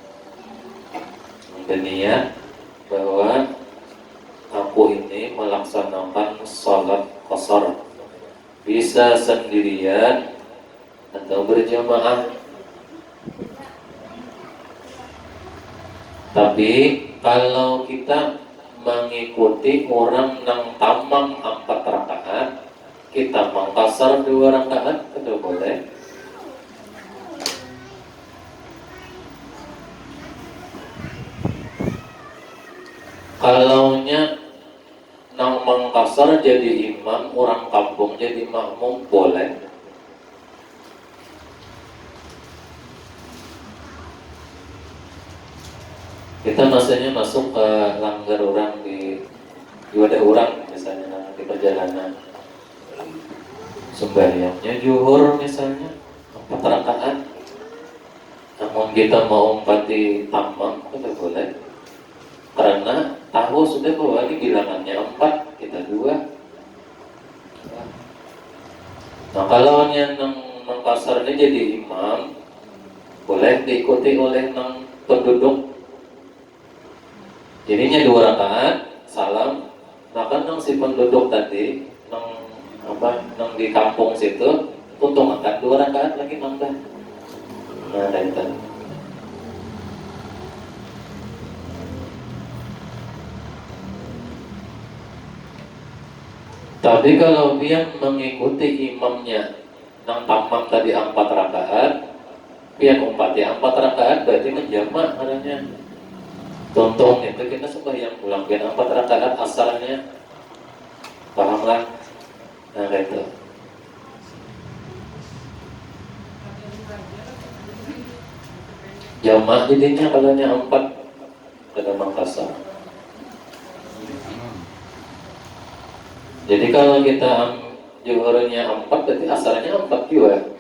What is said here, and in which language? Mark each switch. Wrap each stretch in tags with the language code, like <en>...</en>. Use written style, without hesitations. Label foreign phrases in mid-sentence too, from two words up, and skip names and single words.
<id>Berniat bahwa aku ini melaksanakan sholat kasar, bisa sendirian atau berjamaah. Tapi kalau kita mengikuti orang yang tamam 4 rakaat, kita mengkasar 2 rakaat, itu boleh.</id> <bjn>Kalaunya nang mengkasar jadi imam, orang kampung jadi makmum, boleh. Kita maksudnya masuk ke langgar orang di wadah orang misalnya di perjalanan. Sembahyangnya zuhur misalnya 4 rakaat, namun kita mau umpati tamam, itu boleh. Karena tahu sudah bahwa ini bilangannya 4, kita 2.</bjn> <id>Nah kalau yang mengkasar ini jadi imam, boleh diikuti oleh penduduk. Jadinya 2 rakaat, salam.</id> <bjn>Maka si penduduk tadi nang di kampung situ untung akan 2 rakaat lagi nambah. Nah itu. Tapi kalau dia mengikuti imamnya nang tamam tadi 4 rakaat, pian umpati 4 rakaat berarti menjamak adanya. Contoh itu kita sembahyang pulang pian 4 rakaat asalnya, pahamlah? Nah itu. Jamak jadinya kalaunya 4 pada Makassar. Jadi kalau kita zuhurnya 4 berarti asalnya 4 juga.</bjn>